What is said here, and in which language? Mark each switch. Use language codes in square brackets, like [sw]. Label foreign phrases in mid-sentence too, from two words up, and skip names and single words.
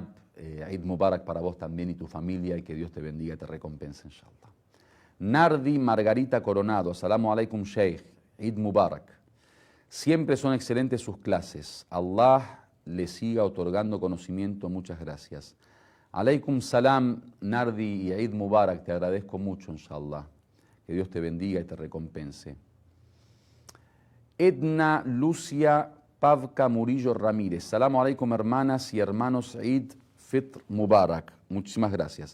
[ar] عيد مبارك [es] para vos también y tu familia, y que Dios te bendiga y te recompense, inshallah. Nardi Margarita Coronado, [ar] السلام عليكم شيخ، عيد مبارك. [es] Siempre son excelentes sus clases. Allah le siga otorgando conocimiento, muchas gracias. [ar] عليكم السلام, [es] Nardi, y [ar] عيد مبارك, [es] te agradezco mucho, inshallah. Que Dios te bendiga y te recompense. Edna Lucia Pavka Murillo Ramírez, [ar] سلام عليكم [es] hermanas y hermanos, [ar] عيد فطر مبارك. [es] Muchísimas gracias.